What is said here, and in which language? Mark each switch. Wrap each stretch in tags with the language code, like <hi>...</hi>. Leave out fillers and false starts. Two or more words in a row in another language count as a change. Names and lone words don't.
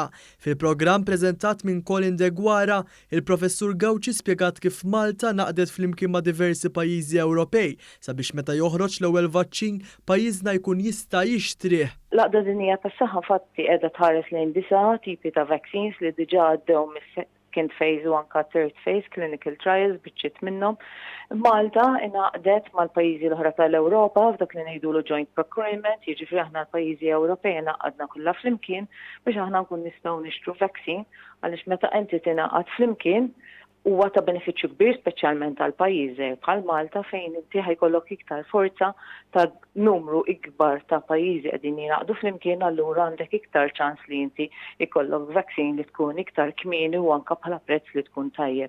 <mt>Fil-programm preżentat minn Colin Degwara, il-Professur Gauci spjegat kif Malta naqdet flimkien ma' diversi pajjiżi Ewropej sabiex meta joħroġ l-ewwel vaċċin pajjiżna jkun jista' jixtrih. L-Għaqda Dinjija tas-Saħħa fatti qiegħda tħares lejn 9 tipi ta' vaccines li diġà għaddew mis-</mt> <en>second phase</en> <mt>u anke</mt> <en>third phase clinical trials</en> <mt>biċċiet minnhom. Malta ingħaqdet mal-pajjiżi l-oħra tal-Ewropa f'dak li ngħidulu</mt> <en>joint procurement,</en> <mt>jiġifieri aħna l-pajjiżi Ewropej ingħaqadna kollha flimkien biex aħna nkun nistgħu nixtru vaccine għaliex meta inti tingħaqad flimkien huwa ta' benefiċċju kbir speċjalment għal pajjiżi bħal Malta fejn inti ħajkollok iktar forza ta' numru ikbar ta' pajjiżi qegħdin jingħaqdu flimkien allura għandek iktar ċans li inti jkollok vaccine li tkun iktar kmieni u anke bħala prezz li tkun tajjeb.</mt>